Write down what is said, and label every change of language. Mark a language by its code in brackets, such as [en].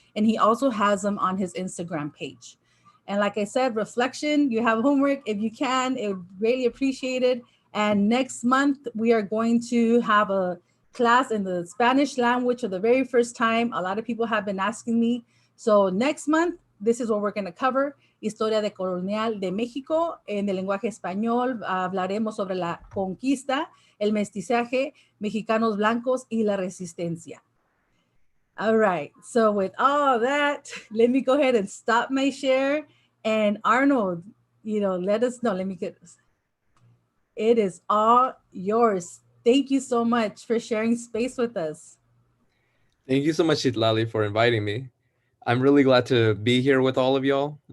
[en] And he also has them on his Instagram page. And like I said, reflection, you have homework. If you can, it would greatly appreciate it. And next month, we are going to have a class in the Spanish language for the very first time. A lot of people have been asking me. So next month, this is what we're going to cover. [es] Historia decolonial de México. En el lenguaje español hablaremos sobre la conquista, el mestizaje, mexicanos blancos y la resistencia. [en] All right. So with all that, let me go ahead and stop my share. And Arnold, let us know. Let me get this. It is all yours. Thank you so much for sharing space with us. Thank you so much, Citlalli, for inviting me. I'm really glad to be here with all of y'all.